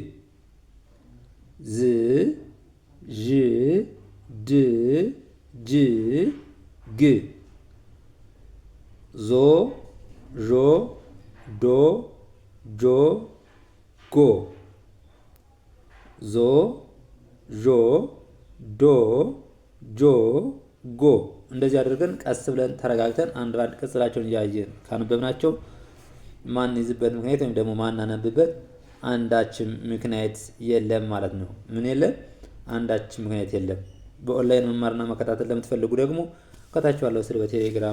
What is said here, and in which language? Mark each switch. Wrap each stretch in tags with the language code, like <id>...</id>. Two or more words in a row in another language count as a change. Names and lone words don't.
<am>ዝ ዥ ድ ጅ ግ ዞ ዦ ዶ ጆ ጎ ዞ ዦ ዶ ጆ ጎ እንደዚህ አድርገን ቀስ ብለን ተረጋግተን አንድ ባንድ ቅጽላቸውን እያየን ካነበብናቸው ማን ይዝበት ምክንያት ወይም ደግሞ ማናነብበት አንዳችም ምክንያት የለም ማለት ነው። ምን የለም? አንዳችም ምክንያት የለም። በኦንላይን መማርና መከታተል ለምትፈልጉ ደግሞ ከታች ባለው ስልክ በቴሌግራም</am>